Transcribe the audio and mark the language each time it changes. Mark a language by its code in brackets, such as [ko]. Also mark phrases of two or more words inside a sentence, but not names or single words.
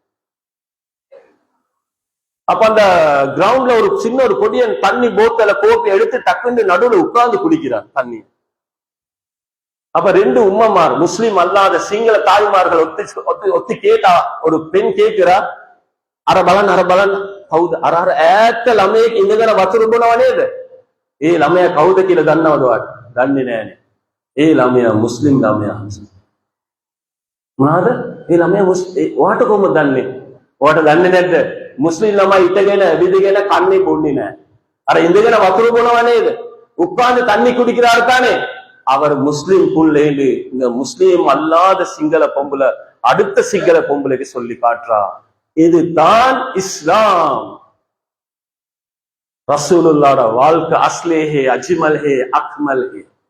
[ta] அப்ப அந்த கிரவுண்ட்ல ஒரு சின்ன ஒரு கொடியன் தண்ணி போத்தல போட்டு எடுத்து டக்குன்னு நடுவுல உட்கார்ந்து குடிக்கிறார் தண்ணி. அப்ப ரெண்டு உம்மமார் முஸ்லிம் அல்லாத சிங்கள தாய்மார்கள் ஒத்தி கேட்டா, ஒரு பெண் கேட்கிறா, அரபலன் கவுது [si] අර ඈත ළමයෙක් ඉඳගෙන වතුර බොනව නේද? ඒ ළමයා කවුද කියලා දන්නවද ඔයාට? දන්නේ නෑනේ. ඒ ළමයා මුස්ලිම් ළමයා. මොනවාද? ඒ ළමයා ඔයාට කොහොමද දන්නේ? ඔයාට දන්නේ නැද්ද? මුස්ලිම් ළමයි ඉඳගෙන ඇවිදගෙන කන්නේ බොන්නේ නෑ. අර ඉඳගෙන වතුර බොනව නේද? [ta] உட்கார்ந்து தண்ணி குடிக்கிறாரு தானே, அவர் முஸ்லிம் புள்ளேன்னு இந்த முஸ்லிம் அல்லாத சிங்கள பொம்புல அடுத்த சிங்கள பொம்புலைக்கு சொல்லி காட்டுறா. இதுதான் இஸ்லாம். ரசூலுல்லாஹ்வோட வாழ்க்கை அஸ்லே ஹே, அஜ்மல் ஹே, அக்மல் ஹே.